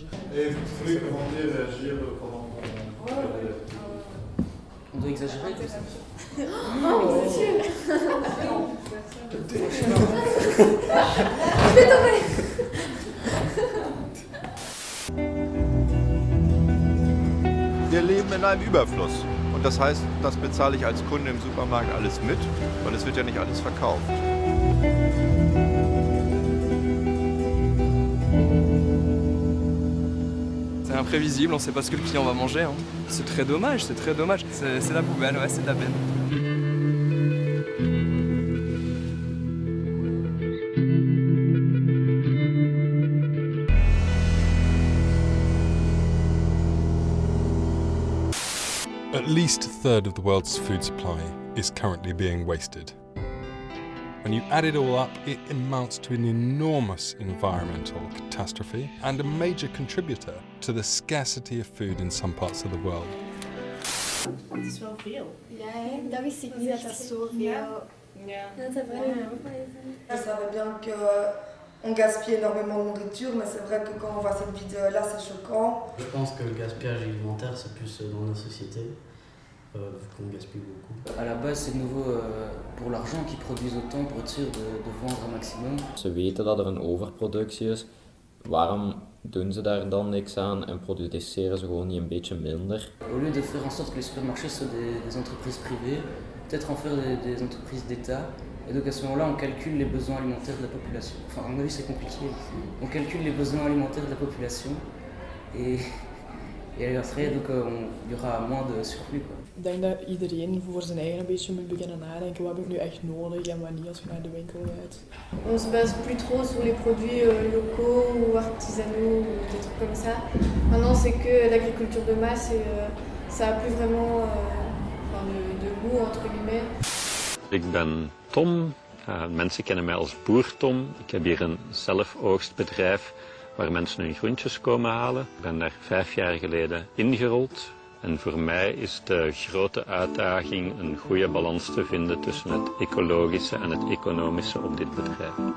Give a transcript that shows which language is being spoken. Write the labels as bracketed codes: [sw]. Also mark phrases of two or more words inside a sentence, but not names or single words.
[fr] Et vous pouvez commenter et réagir pendant qu'on... On doit exagérer. Oh, c'est sûr. Je vais tomber. [de] einem Überfluss. Und das heißt, das bezahle ich als Kunde im Supermarkt alles mit, weil es wird ja nicht alles verkauft. [fr] C'est imprévisible, on ne sait pas ce que le client va manger. Hein. C'est très dommage, c'est très dommage. C'est la poubelle, ouais, c'est de la peine. [en] At least a third of the world's food supply is currently being wasted. When you add it all up, it amounts to an enormous environmental catastrophe and a major contributor to the scarcity of food in some parts of the world. [nl] Het is wel veel. Ja, dat wist ik niet dat dat zoveel... Ja. Dat is vraiment... [fr] Je savais bien qu'on gaspille énormément de nourriture, mais c'est vrai que quand on voit cette vidéo-là, c'est choquant. Je pense que le gaspillage alimentaire, c'est plus dans nos sociétés, vu qu'on gaspille beaucoup. À la base, c'est de nouveau pour l'argent qu'ils produisent autant pour être sûr de vendre un maximum. [nl] Ze weten dat er een overproductie is. Waarom doen ze daar dan niks aan en produceren ze gewoon niet een beetje minder? [fr] Au lieu de faire en sorte que les supermarchés soient des entreprises privées, peut-être en faire des entreprises d'État. Et donc à ce moment-là, on calcule les besoins alimentaires de la population. Enfin, à mon avis, c'est compliqué. On calcule les besoins alimentaires de la population et après, donc, il y aura moins de surplus, quoi. [nl] Ik denk dat iedereen voor zijn eigen een beetje moet beginnen nadenken. Wat heb ik nu echt nodig en wat niet als je naar de winkel gaat. [fr] On se base plus trop sur les produits locaux ou artisanaux ou des trucs comme ça. Maintenant, c'est que l'agriculture de masse et ça a plus vraiment de goût, entre guillemets. [nl] Ik ben Tom. Mensen kennen mij als boer Tom. Ik heb hier een zelfoogstbedrijf waar mensen hun groentjes komen halen. Ik ben daar 5 jaar geleden ingerold. En voor mij is de grote uitdaging een goede balans te vinden tussen het ecologische en het economische op dit bedrijf.